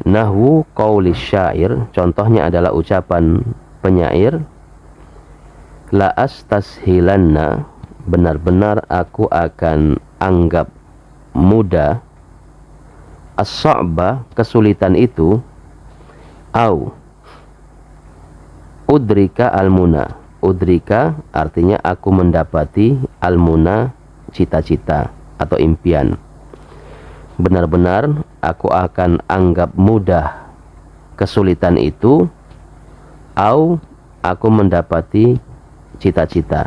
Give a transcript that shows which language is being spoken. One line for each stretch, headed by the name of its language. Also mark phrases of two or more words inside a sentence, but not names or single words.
Arabic: نحو قول شاعر,
Indonesian: contohnya adalah ucapan penyair.
Arabic: لأستسهلن,
Indonesian: benar-benar aku akan anggap mudah. As-sa'ba, kesulitan itu.
Arabic: أو أدرك المنى,
Indonesian: udrika artinya aku mendapati, al-muna cita-cita atau impian. Benar-benar aku akan anggap mudah kesulitan itu, au aku mendapati cita-cita.